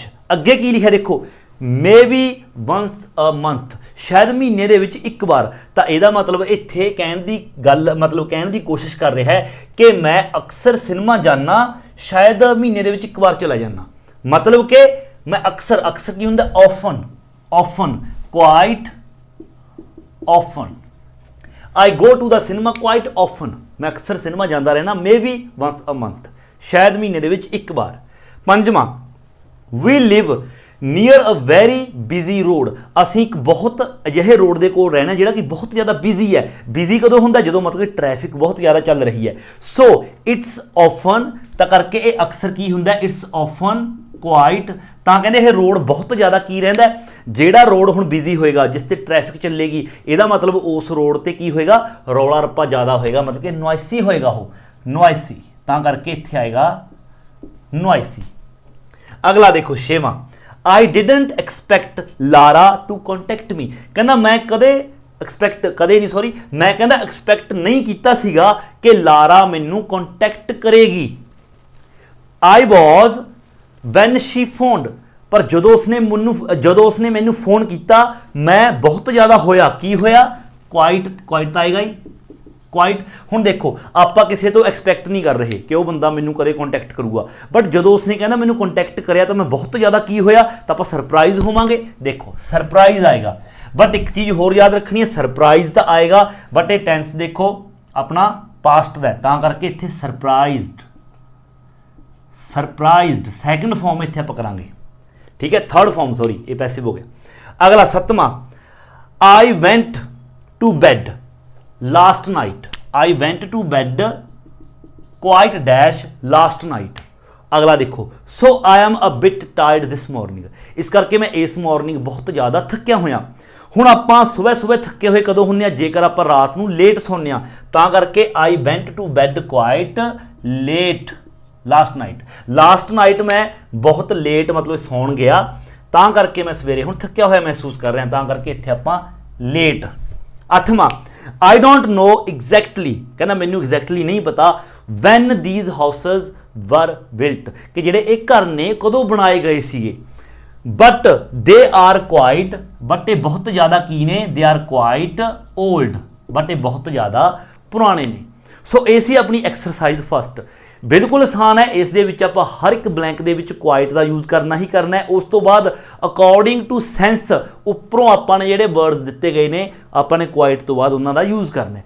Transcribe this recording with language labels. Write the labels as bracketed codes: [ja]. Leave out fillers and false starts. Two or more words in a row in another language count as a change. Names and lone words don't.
[pa] ਅੱਗੇ ਕੀ ਲਿਖਿਆ ਦੇਖੋ, [en] maybe once a month, [pa] ਸ਼ਾਇਦ ਮਹੀਨੇ ਦੇ ਵਿੱਚ ਇੱਕ ਵਾਰ। ਤਾਂ ਇਹਦਾ ਮਤਲਬ ਇੱਥੇ ਕਹਿਣ ਦੀ ਗੱਲ, ਮਤਲਬ ਕਹਿਣ ਦੀ ਕੋਸ਼ਿਸ਼ ਕਰ ਰਿਹਾ ਹੈ ਕਿ ਮੈਂ ਅਕਸਰ ਸਿਨੇਮਾ ਜਾਣਾ, ਸ਼ਾਇਦ ਮਹੀਨੇ ਦੇ ਵਿੱਚ ਇੱਕ ਵਾਰ ਚਲਾ ਜਾਣਾ। ਮਤਲਬ ਕਿ ਮੈਂ ਅਕਸਰ ਕੀ ਹੁੰਦਾ, [en] often quite often. I go to the cinema quite often, [pa] ਮੈਂ ਅਕਸਰ ਸਿਨੇਮਾ ਜਾਤਾ ਰਹਿਣਾ, [en] maybe once a month, [pa] ਸ਼ਾਇਦ ਮਹੀਨੇ ਦੇ ਵਿੱਚ ਇੱਕ ਵਾਰ। पंजवां, [en] we live near a very busy road, [pa] ਅਸੀਂ ਇੱਕ ਬਹੁਤ ਅਜਿਹੇ ਰੋਡ ਦੇ ਕੋਲ ਰਹਿਣਾ ਜਿਹੜਾ ਕਿ ਬਹੁਤ ਜ਼ਿਆਦਾ ਬਿਜ਼ੀ ਹੈ। ਬਿਜ਼ੀ ਕਦੋਂ ਹੁੰਦਾ? ਜਦੋਂ ਮਤਲਬ ਕਿ ਟ੍ਰੈਫਿਕ ਬਹੁਤ ਜ਼ਿਆਦਾ ਚੱਲ ਰਹੀ ਹੈ। [en] so it's often, [pa] ਤਾਂ ਕਰਕੇ ਇਹ ਅਕਸਰ ਕੀ ਹੁੰਦਾ? [en] it's often quite, [pa] ਤਾਂ ਕਹਿੰਦੇ ਇਹ ਰੋਡ ਬਹੁਤ ਜ਼ਿਆਦਾ ਕੀ ਰਹਿੰਦਾ? ਜਿਹੜਾ ਰੋਡ ਹੁਣ ਬਿਜ਼ੀ ਹੋਏਗਾ, ਜਿਸ ਤੇ ਟ੍ਰੈਫਿਕ ਚੱਲੇਗੀ, ਇਹਦਾ ਮਤਲਬ ਉਸ ਰੋਡ ਤੇ ਕੀ ਹੋਏਗਾ? ਰੌਲਾ ਰੱਪਾ ਜ਼ਿਆਦਾ ਹੋਏਗਾ, ਮਤਲਬ ਕਿ ਨੋਇਸੀ ਹੋਏਗਾ, ਉਹ ਨੋਇਸੀ, ਤਾਂ ਕਰਕੇ ਇੱਥੇ ਆਏਗਾ ਨੋਇਸੀ। ਅਗਲਾ ਦੇਖੋ 6ਵਾਂ, [en] I didn't expect Lara to contact me, [pa] ਕਹਿੰਦਾ ਮੈਂ ਕਦੇ ਐਕਸਪੈਕਟ ਨਹੀਂ ਕੀਤਾ ਸੀਗਾ ਕਿ ਲਾਰਾ ਮੈਨੂੰ ਕੰਟੈਕਟ ਕਰੇਗੀ। [en] I was when she phoned, [pa] ਪਰ ਜਦੋਂ ਉਸਨੇ ਮੈਨੂੰ ਫੋਨ ਕੀਤਾ ਮੈਂ ਬਹੁਤ ਜ਼ਿਆਦਾ ਹੋਇਆ। ਕੀ ਹੋਇਆ? ਕੁਆਇਟ ਤਾਂ ਆਏਗਾ ਹੀ, ਕੁਆਇਟ। ਹੁਣ ਦੇਖੋ ਆਪਾਂ ਕਿਸੇ ਤੋਂ ਐਕਸਪੈਕਟ ਨਹੀਂ ਕਰ ਰਹੇ ਕਿ ਉਹ ਬੰਦਾ ਮੈਨੂੰ ਕਦੇ ਕੰਟੈਕਟ ਕਰੂਗਾ, ਬਟ ਜਦੋਂ ਉਸਨੇ ਕਹਿੰਦਾ ਮੈਨੂੰ ਕੰਟੈਕਟ ਕਰਿਆ ਤਾਂ ਮੈਂ ਬਹੁਤ ਜ਼ਿਆਦਾ ਕੀ ਹੋਇਆ? ਤਾਂ ਆਪਾਂ ਸਰਪ੍ਰਾਈਜ਼ ਹੋਵਾਂਗੇ। ਦੇਖੋ ਸਰਪ੍ਰਾਈਜ਼ ਆਏਗਾ, ਬਟ ਇੱਕ ਚੀਜ਼ ਹੋਰ ਯਾਦ ਰੱਖਣੀ ਹੈ, ਸਰਪ੍ਰਾਈਜ਼ ਤਾਂ ਆਏਗਾ ਬਟ ਇਹ ਟੈਂਸ ਦੇਖੋ ਆਪਣਾ ਪਾਸਟ ਦਾ, ਤਾਂ ਕਰਕੇ ਇੱਥੇ ਸਰਪ੍ਰਾਈਜ਼ਡ [en] second form [pa] ਇੱਥੇ ਆਪਾਂ ਕਰਾਂਗੇ, ਠੀਕ ਹੈ, [en] third form, [pa] ਸੌਰੀ ਇਹ ਪੈਸਿਵ ਹੋ ਗਿਆ। ਅਗਲਾ 7ਵਾਂ, [en] I went to bed last night, I went to bed quite dash last night। [pa] ਅਗਲਾ ਦੇਖੋ, [en] so I am a bit tired this morning, [pa] ਇਸ ਕਰਕੇ ਮੈਂ ਇਸ ਮਾਰਨਿੰਗ ਬਹੁਤ ਜ਼ਿਆਦਾ ਥੱਕਿਆ ਹੋਇਆ। ਹੁਣ ਆਪਾਂ ਸਵੇਰੇ ਥੱਕੇ ਹੋਏ ਕਦੋਂ ਹੁੰਦੇ ਆ? ਜੇਕਰ ਆਪਾਂ ਰਾਤ ਨੂੰ ਲੇਟ ਸੌਂਦੇ ਆ, ਤਾਂ ਕਰਕੇ [en] I went to bed quite late last night [pa] ਮੈਂ ਬਹੁਤ ਲੇਟ ਮਤਲਬ ਸੌਣ ਗਿਆ, ਤਾਂ ਕਰਕੇ ਮੈਂ ਸਵੇਰੇ ਹੁਣ ਥੱਕਿਆ ਹੋਇਆ ਮਹਿਸੂਸ ਕਰ ਰਿਹਾ, ਤਾਂ ਕਰਕੇ ਇੱਥੇ ਆਪਾਂ ਲੇਟ। 8ਵਾਂ, [en] I don't know exactly, [pa] ਕਹਿੰਦਾ ਮੈਨੂੰ ਐਗਜ਼ੈਕਟਲੀ ਨਹੀਂ ਪਤਾ [en] when these houses were built, [pa] ਕਿ ਜਿਹੜੇ ਇਹ ਘਰ ਨੇ ਕਦੋਂ ਬਣਾਏ ਗਏ ਸੀਗੇ। [en] but they are quite, [pa] ਬਟ ਇਹ ਬਹੁਤ ਜ਼ਿਆਦਾ ਕੀ ਨੇ? [en] they are quite old, [pa] ਬਟ ਇਹ ਬਹੁਤ ਜ਼ਿਆਦਾ ਪੁਰਾਣੇ ਨੇ। ਸੋ ਇਹ ਸੀ ਆਪਣੀ [en] exercise first. [pa] ਬਿਲਕੁਲ ਆਸਾਨ ਹੈ, ਇਸ ਦੇ ਵਿੱਚ ਆਪਾਂ ਹਰ ਇੱਕ ਬਲੈਂਕ ਦੇ ਵਿੱਚ ਕੁਆਇਟ ਦਾ ਯੂਜ਼ ਕਰਨਾ ਹੀ ਕਰਨਾ ਹੈ। ਉਸ ਤੋਂ ਬਾਅਦ [en] according to sense [pa] ਉੱਪਰੋਂ ਆਪਾਂ ਨੇ ਜਿਹੜੇ ਵਰਡਸ ਦਿੱਤੇ ਗਏ ਨੇ ਆਪਾਂ ਨੇ ਕੁਆਇਟ ਤੋਂ ਬਾਅਦ ਉਹਨਾਂ ਦਾ ਯੂਜ਼ ਕਰਨਾ ਹੈ।